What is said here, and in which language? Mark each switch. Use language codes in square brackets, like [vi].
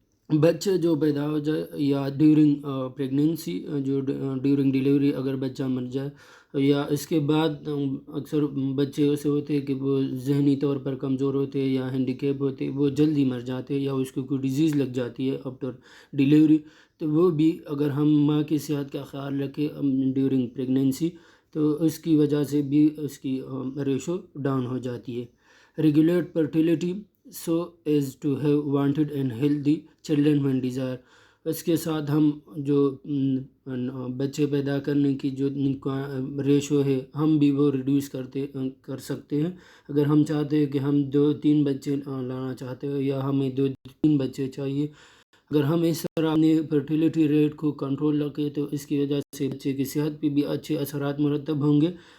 [hi] बच्चे जो पैदा हो जाए या ड्यूरिंग प्रेगनेंसी, जो ड्यूरिंग डिलीवरी अगर बच्चा मर जाए, या इसके बाद अक्सर बच्चे ऐसे होते हैं कि वो जहनी तौर पर कमज़ोर होते हैं या हैंडीकैप होते हैं, वो जल्दी मर जाते हैं या उसको कोई डिजीज़ लग जाती है आफ्टर डिलीवरी. तो वो भी अगर हम माँ की सेहत का ख्याल रखें ड्यूरिंग प्रेगनेंसी तो उसकी वजह से भी उसकी रेशो डाउन हो जाती है. [en] Regulate fertility so as to have wanted and healthy children when desire. [hi] इसके साथ हम जो बच्चे पैदा करने की जो रेशो है हम भी वो रिड्यूस कर सकते हैं. अगर हम चाहते हैं कि हम 2-3 बच्चे लाना चाहते हैं या हमें 2-3 बच्चे चाहिए, अगर हम इस तरह अपनी फर्टिलिटी रेट को कंट्रोल रखें तो इसकी वजह से बच्चे की सेहत पे भी अच्छे असरात मुरतब होंगे.